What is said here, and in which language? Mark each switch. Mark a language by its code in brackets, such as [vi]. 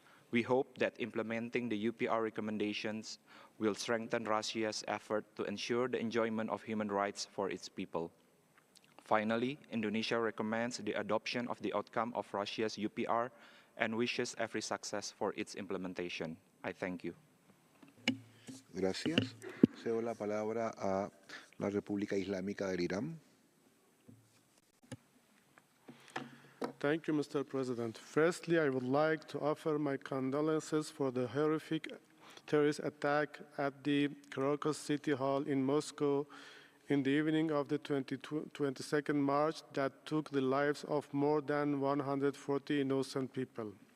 [en] We hope that implementing the UPR recommendations will strengthen Russia's effort to ensure the enjoyment of human rights for its people. Finally, Indonesia recommends the adoption of the outcome of Russia's UPR and wishes every success for its implementation. I thank you. [es] Gracias. Cedo la palabra a la República Islámica del Irán. [en] Thank you, Mr. President. Firstly, I would like to offer my condolences for the horrific terrorist attack at the Crocus City Hall in Moscow in the evening of the 22nd March that took the lives of more than 140 innocent people.